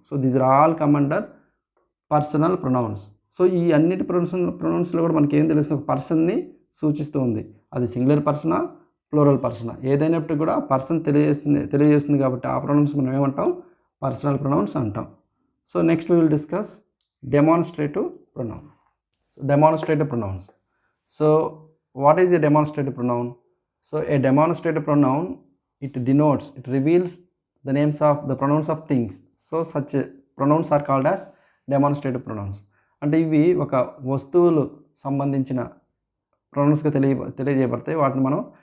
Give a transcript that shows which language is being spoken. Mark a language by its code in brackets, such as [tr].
[en] So these are all come under personal pronouns. [te] So ఈ అన్నిటి ప్రొనౌన్స్లో కూడా మనకి ఏం తెలుస్తుంది, ఒక పర్సన్ని సూచిస్తూ ఉంది. అది సింగులర్ పర్సనా, ప్లూరల్ పర్సనా, ఏదైనప్పటికీ కూడా పర్సన్ తెలియజేస్తుంది కాబట్టి ఆ ప్రొనౌన్స్ మనం ఏమంటాం, పర్సనల్ ప్రొనౌన్స్ అంటాం. [en] So next we will discuss demonstrative pronoun. So demonstrative pronouns. So what is a demonstrative pronoun? So a demonstrative pronoun, it reveals the names of the pronouns of things. So such pronouns are called as demonstrative pronouns. [te] అంటే ఇవి ఒక వస్తువులు సంబంధించిన ప్రొనౌన్స్గా తెలియజేయబడతాయి. వాటిని మనం